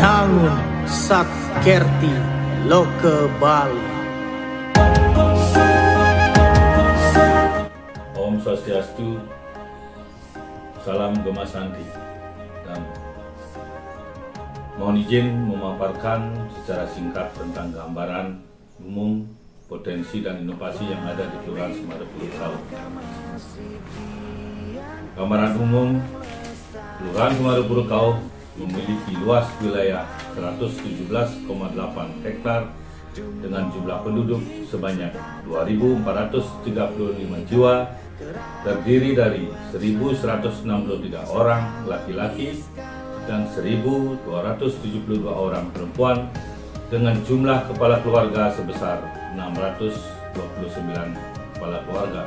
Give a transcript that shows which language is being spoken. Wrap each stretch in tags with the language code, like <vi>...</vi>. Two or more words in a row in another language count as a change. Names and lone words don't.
<id>Mangun Sakkerti Loke Bali. Om Swastiastu, salam Gema Santi, dan mohon izin memaparkan secara singkat tentang gambaran umum potensi dan inovasi yang ada di Kelurahan Semarupurukau. Gambaran umum, Kelurahan Semarupurukau memiliki luas wilayah 117,8 hektar dengan jumlah penduduk sebanyak 2.435 jiwa, terdiri dari 1.163 orang laki-laki dan 1.272 orang perempuan, dengan jumlah kepala keluarga sebesar 629 kepala keluarga.</id>